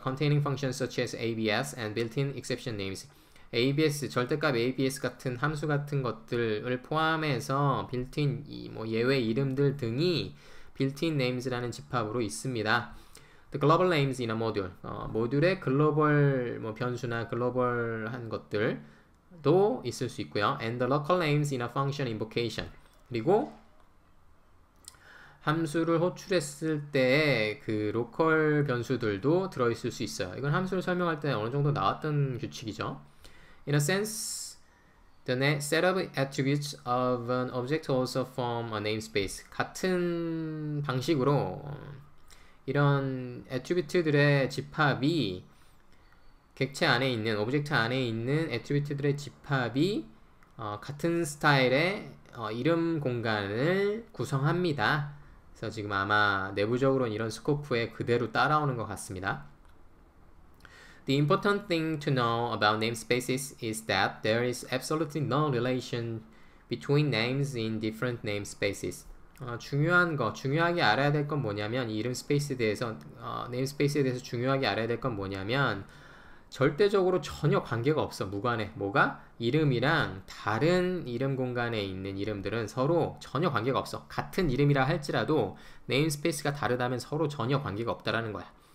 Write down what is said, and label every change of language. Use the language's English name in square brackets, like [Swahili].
[English] Containing functions such as ABS and built-in exception names. [Korean] ABS, 절대값 ABS 같은 함수 같은 것들을 포함해서 built-in 예외 이름들 등이 built-in names라는 집합으로 있습니다. [English] The global names in a module. [Korean] 모듈의 글로벌 변수나 글로벌한 것들도 있을 수 있고요. [English] And the local names in a function invocation. [Korean] 그리고 함수를 호출했을 때의 그 로컬 변수들도 들어있을 수 있어요. 이건 함수를 설명할 때 어느 정도 나왔던 규칙이죠. [English] In a sense, the set of attributes of an object also form a namespace. [Korean] 같은 방식으로 이런 애트리뷰트들의 집합이 객체 안에 있는, 오브젝트 안에 있는 애트리뷰트들의 집합이 같은 스타일의 이름 공간을 구성합니다. 그래서 지금 아마 내부적으로는 이런 스코프에 그대로 따라오는 것 같습니다. [English] The important thing to know about namespaces is that there is absolutely no relation between names in different namespaces. [Korean] 중요하게 알아야 될 건 뭐냐면 이 이름 스페이스에 대해서 네임스페이스에 대해서 중요하게 알아야 될 건 뭐냐면 절대적으로 전혀 관계가 없어. 무관해. 뭐가? 이름이랑 다른 이름 공간에 있는 이름들은 서로 전혀 관계가 없어. 같은 이름이라 할지라도 네임스페이스가 다르다면 서로 전혀 관계가 없다라는 거야.